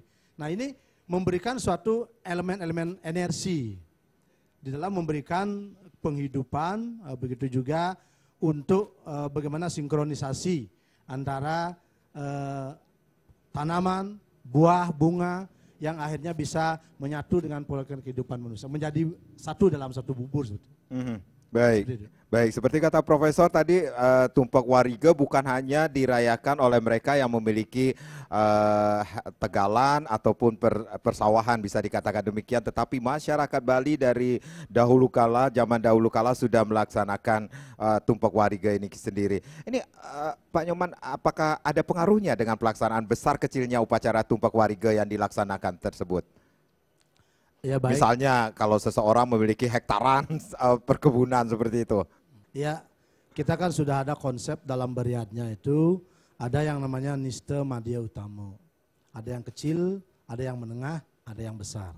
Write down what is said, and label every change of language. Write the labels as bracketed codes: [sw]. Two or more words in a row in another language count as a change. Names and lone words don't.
[id] Nah ini memberikan suatu elemen-elemen energi di dalam memberikan penghidupan, begitu juga untuk bagaimana sinkronisasi antara tanaman, buah, bunga yang akhirnya bisa menyatu dengan pola kehidupan manusia, menjadi satu dalam satu bubur. Baik, baik. Seperti kata Profesor tadi, tumpak wariga bukan hanya dirayakan oleh mereka yang memiliki tegalan ataupun persawahan, bisa dikatakan demikian, tetapi masyarakat Bali dari dahulu kala, zaman dahulu kala sudah melaksanakan tumpak wariga ini sendiri. Ini Pak Nyoman, apakah ada pengaruhnya dengan pelaksanaan besar kecilnya upacara tumpak wariga yang dilaksanakan tersebut? Ya, baik. Misalnya kalau seseorang memiliki hektaran perkebunan seperti itu. Ya, kita kan sudah ada konsep dalam beriatnya itu, ada yang namanya Nista Madya Utama. Ada yang kecil, ada yang menengah, ada yang besar.